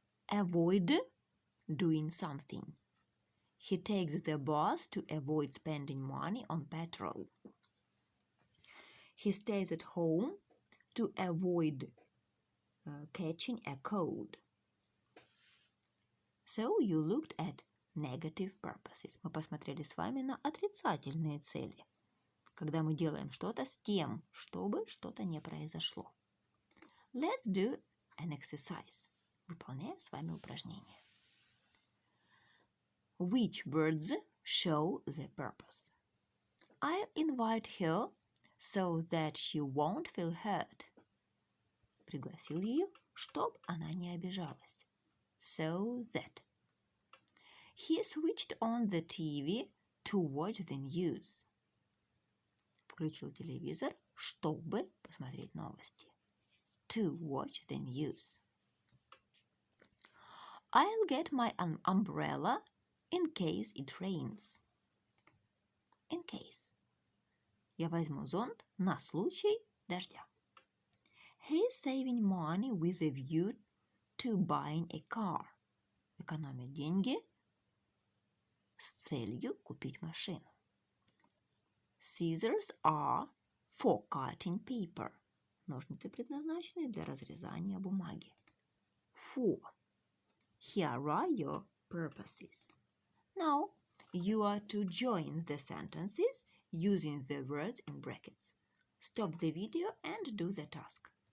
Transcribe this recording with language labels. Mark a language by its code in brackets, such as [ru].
[en] Avoid doing something. He takes the bus to avoid spending money on petrol. He stays at home to avoid catching a cold. So you looked at negative purposes. [ru] Мы посмотрели с вами на отрицательные цели, когда мы делаем что-то с тем, чтобы что-то не произошло. [en] Let's do an exercise. [ru] Выполняем с вами упражнение. [en] Which birds show the purpose? I'll invite her so that she won't feel hurt. [ru] Пригласил ее, чтоб она не обижалась. [en] So that. He switched on the TV to watch the news. [ru] Включил телевизор, чтобы посмотреть новости. [en] To watch the news. I'll get my umbrella in case it rains. In case. [ru] Я возьму зонт на случай дождя. [en] He's saving money with a view to buying a car. [ru] Экономит деньги с целью купить машину. [en] Scissors are for cutting paper. [ru] Ножницы предназначены для разрезания бумаги. [en] For. Here are your purposes. Now, you are to join the sentences using the words in brackets. Stop the video and do the task.